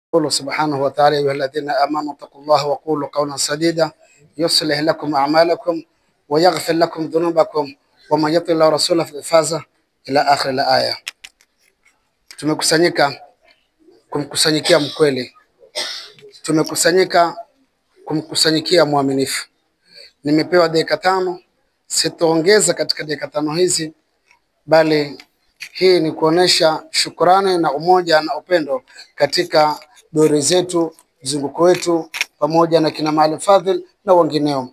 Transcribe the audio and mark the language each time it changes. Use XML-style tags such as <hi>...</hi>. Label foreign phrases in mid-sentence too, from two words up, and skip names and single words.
<ar>يقول سبحانه وتعالى: أيها الذين آمنوا اتقوا الله وقولوا قولا سديدا يصلح لكم أعمالكم ويغفر لكم ذنوبكم ومن يطع الله ورسوله فقد فاز إلى آخر الآية.</ar> <sw>Tumekusanyika kumkusanyikia mkweli, tumekusanyika kumkusanyikia mwaminifu. Nimepewa dakika 5, sitaongeza katika dakika 5 hizi, bali hii ni kuonesha shukrani na umoja na upendo katika dori zetu, mzunguko wetu, pamoja na kina Maalim Fadhil na wengineo.</sw>